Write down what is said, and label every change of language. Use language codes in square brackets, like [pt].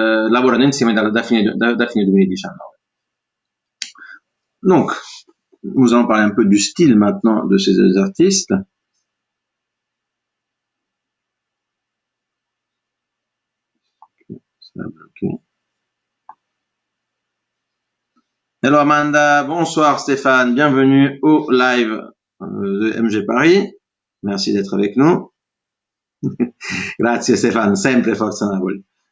[it] Lavorano insieme da fine 2019. [fr] Donc, nous allons parler un peu du style maintenant de ces deux artistes. Ça a bloqué. Hello Amanda, bonsoir Stéphane, bienvenue au live de MG Paris. Merci d'être avec nous. [it] Grazie Stéphane, sempre Forza Napoli.